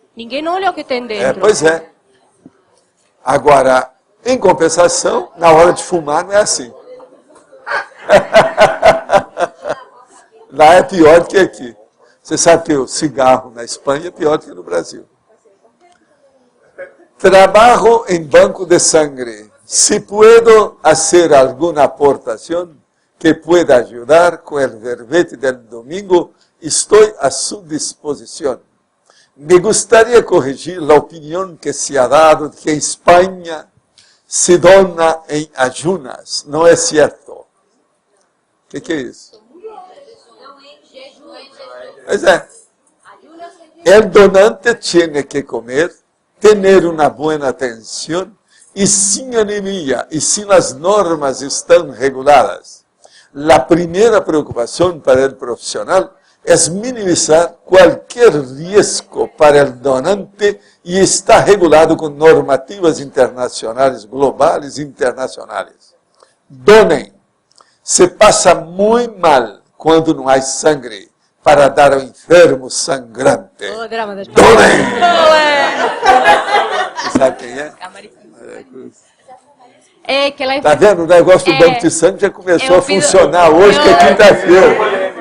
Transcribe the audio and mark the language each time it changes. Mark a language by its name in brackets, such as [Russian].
[Portuguese] Ninguém olha o que tem dentro. Pois é. Agora, em compensação, na hora de fumar não é assim. Lá é pior do que aqui. Você sabe que o cigarro na Espanha é pior do que no Brasil. [Spanish] Trabajo en banco de sangre. Si puedo hacer alguna aportación que pueda ayudar con el verbete del domingo, estoy a su disposición. Me gustaría corregir la opinión que se ha dado de que España se dona en ayunas. No es cierto. ¿Qué [Portuguese] é isso? Pois é. [Spanish] El donante tiene que comer, tener una buena atención y sin anemia y si las normas están reguladas. La primera preocupación para el profesional es minimizar cualquier riesgo para el donante y está regulado con normativas internacionales, globales e internacionales. [Portuguese] Donem. Se passa muito mal quando não há sangue para dar ao enfermo sangrante. O drama das Donem! Você sabe quem é? Que ela... Tá vendo? O negócio do banco de sangue já começou a funcionar hoje, que é quinta-feira.